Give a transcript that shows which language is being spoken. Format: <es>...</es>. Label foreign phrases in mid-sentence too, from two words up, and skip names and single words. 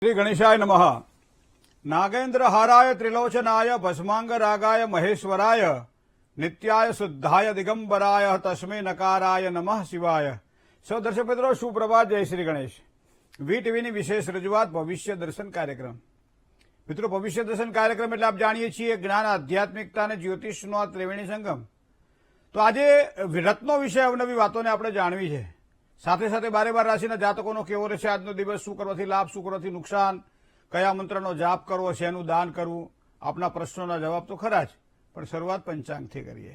<sa>श्री गणेशाय नमः। नागेन्द्र हाराय त्रिलोचनाय भस्मांग रागाय महेश्वराय नित्याय शुद्धाय दिगंबराय तस्मै नकाराय नमः शिवाय।</sa> <hi>सौ दर्शक मित्रों सुप्रभात, जय श्री गणेश।</hi> <gu>વીટીવીની વિશેષ રજૂઆત ભવિષ્ય દર્શન કાર્યક્રમ। મિત્રો, ભવિષ્ય દર્શન કાર્યક્રમ એટલે આપ જાણીએ છીએ જ્ઞાન, આધ્યાત્મિકતા અને જ્યોતિષનો આ ત્રિવેણી સંગમ। તો આજે રત્નો વિશે અવનવી વાતોને આપણે જાણવી છે। સાથે સાથે 12 રાશિના જાતકોનો કેવો રહેશે આજનો દિવસ, શું કરવાથી લાભ, શું કરવાથી નુકસાન, કયા મંત્રનો જાપ કરવો, શેનું દાન કરવું, આપના પ્રશ્નોના જવાબ તો ખરા જ, પણ શરૂઆત પંચાંગથી કરીએ।</gu>